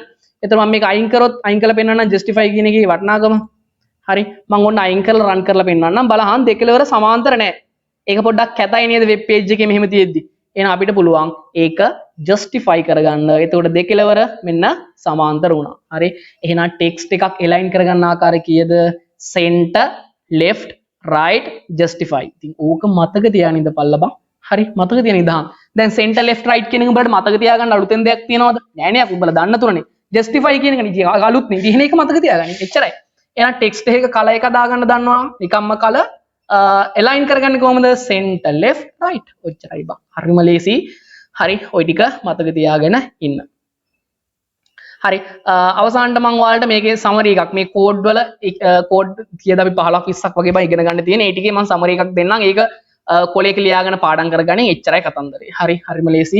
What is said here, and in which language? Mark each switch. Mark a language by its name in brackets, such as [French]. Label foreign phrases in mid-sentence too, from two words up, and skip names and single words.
[Sinhala] එතකොට මම මේක අයින් කරොත් අයින් කරලා පෙන්නන්නම් justify කියන එකේ වටිනාකම. හරි. මම ඔන්න අයින් කරලා run කරලා පෙන්නන්නම්. බලහන් දෙකලවර සමාන්තර නැහැ. ඒක පොඩ්ඩක් කැතයි නේද [English] web page [Sinhala] එකේ මෙහෙම තියෙද්දි. එහෙනම් අපිට පුළුවන් ඒක justify කරගන්න. එතකොට දෙකලවර මෙන්න සමාන්තර වුණා. හරි. එහෙනම් text එකක් align කරගන්න ආකාරය කීයද? [English] center, left, right, justify. [Sinhala] ඉතින් ඕක මතක තියාගෙන ඉඳපල්ලා බං. හරි. මතක තියාගෙන ඉඳහන්. දැන් [English] center, left, right [Sinhala] කියන එක උඹලට මතක තියාගන්න අලුතෙන් දෙයක් තියනවද? නෑ නේ. උඹලා දන්න තුනනේ. justify කියන එක නේ අලුත් නේ. ඉතින් ඒක මතක තියාගන්න. එච්චරයි. එහෙනම් text එකක කලර් එක දාගන්න දන්නවා. නිකම්ම [English] colour align [Sinhala] කරගන්නේ කොහොමද? [English] center, left, right. [Sinhala] ඔච්චරයි බං. හරිම ලේසි. හරි. ওই ටික මතක තියාගෙන ඉන්න. හරි. අවසානට මම ඔයාලට මේකේ summary එකක් මේ කෝඩ් වල කෝඩ් කීයද අපි 15ක් 20ක් වගේ බං ඉගෙන ගන්න තියෙන. ඒ ටිකේ මම summary එකක් දෙන්නම්. ඒක කොලේක ලියාගෙන පාඩම් කරගන්න. එච්චරයි කතන්දරේ. හරි. හරිම ලේසි.